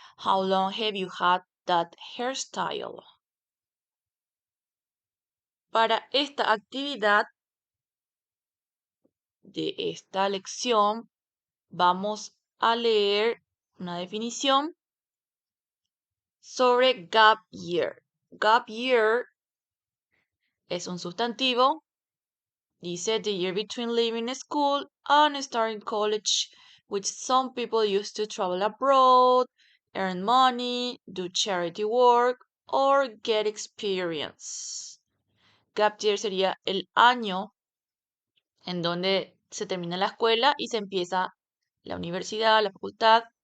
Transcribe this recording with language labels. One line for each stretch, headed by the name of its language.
English: How long have you had that hairstyle?
Spanish: Para esta actividad de esta lección, vamos a leer una definición sobre gap year. Gap year es un sustantivo. Dice
English: the year between leaving school and starting college, which some people use to travel abroad, earn money, do charity work, or get experience.
Spanish: Gap year sería el año en donde se termina la escuela y se empieza la universidad, la facultad.